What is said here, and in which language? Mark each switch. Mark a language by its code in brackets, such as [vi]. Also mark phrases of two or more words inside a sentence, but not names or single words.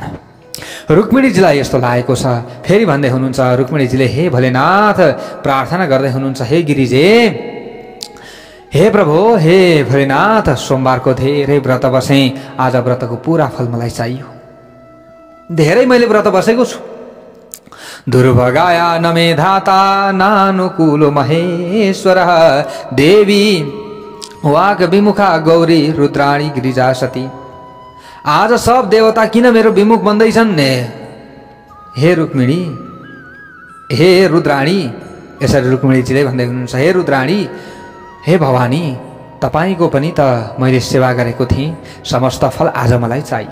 [ne] रुक्मिणीजीलाई यस्तो लागेको छ। फेरि भन्दै हुनुहुन्छ रुक्मिणीजीले, हे भोलेनाथ, प्रार्थना गर्दै हुनुहुन्छ, हे गिरिजे, हे प्रभु, हे भोलेनाथ, सोमबारको धेरै व्रत बसेँ, आज व्रतको पूरा फल मलाई चाहियो। धेरै मैले व्रत बसेको छु। [sa] दुर्भगाया नमे धाता नानुकूलो महेश्वर देवी वाक विमुखा गौरी रुद्राणी गिरिजा सती। [ne] आज सब देवता किन मेरो विमुख बन्दैछन्? हे रुक्मिणी, हे रुद्राणी, यसरी रुक्मिणीजीले भन्दै हुनुहुन्छ, हे रुद्राणी, हे भवानी, तपाईको पनि त मैले सेवा गरेको थिएँ, समस्त फल आज मलाई चाहियो।